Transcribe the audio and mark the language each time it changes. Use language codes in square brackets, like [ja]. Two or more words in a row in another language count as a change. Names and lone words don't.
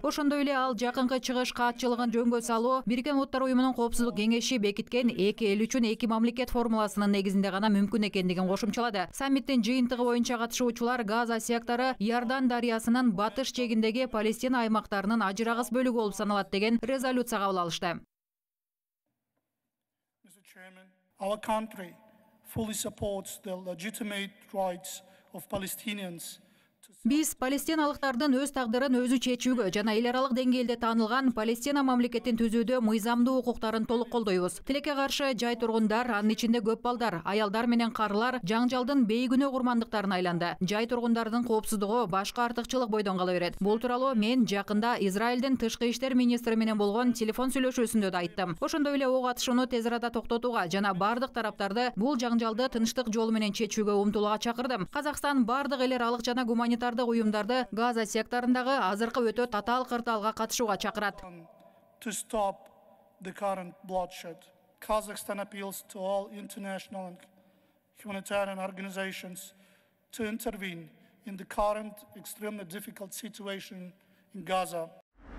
[ky] Ошондой эле ал жакынкы чыгыш каатчылыгын жөнгө салуу Бириккен Улуттар уюмунун коопсуздук кеңеши бекиткен 2 эл үчүн 2 мамлекет формуласынын негизинде гана мүмкүн экендигин кошумчалады. Саммиттин жыйынтыгы боюнча катышуучулар Газа сектору Иордан дарыясынын батыш чегиндеги Палестина аймактарынын ажырагыс бөлүгү болуп саналат деген резолюция кабыл алышты. [en] Our country fully supports the legitimate rights of Palestinians. [ky] Биз палестиналыктардын өз тагдырын өзү чечүүгө жана эл аралык деңгээлде таанылган Палестина мамлекетин түзүүдө мыйзамдуу укуктарын толук колдойбуз. Тилекке каршы жай тургундар, анын ичинде көп балдар, аялдар менен карылар жаңжалдын бейгүнөө курмандыктарына айланды. Жай тургундардын коопсуздугу башка артыкчылык бойдон кала берет. Бул тууралуу мен жакында Израилдин тышкы иштер министри менен болгон телефон сүйлөшүүсүндө да айттым. Ошондой эле ок атышууну тез арада токтотууга жана бардык тараптарды бул жаңжалды тынчтык жолу менен чечүүгө умтулууга чакырдым. Казакстан бардык эл аралык жана гуманитардык уюмдарды Газа секторундагы азыркы өтө татаал кырдаалга катышууга чакырат. [en] To stop the current bloodshed. Kazakhstan appeals to all international and humanitarian organizations to intervene in the current extremely difficult situation in Gaza.